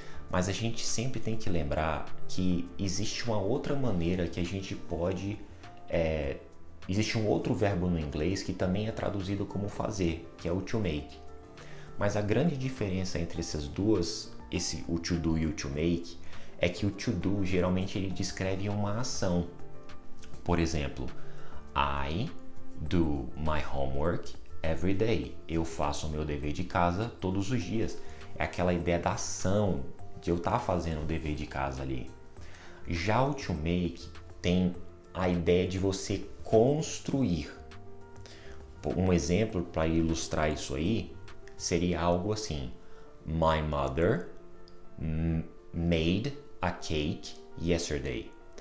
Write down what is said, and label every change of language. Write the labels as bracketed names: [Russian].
[Portuguese] Mas a gente sempre tem que lembrar que existe uma outra maneira que a gente pode... Existe um outro verbo no inglês que também é traduzido como fazer, que é o to make. Mas a grande diferença entre essas duas, o to do e o to make, é que o to do geralmente ele descreve uma ação. Por exemplo, [English] I do my homework every day. [Portuguese] Eu faço o meu dever de casa todos os dias. É aquela ideia da ação, de eu estar fazendo o dever de casa ali. Já o to make tem a ideia de você construir. Um exemplo para ilustrar isso aí seria algo assim: [English] My mother made a cake yesterday.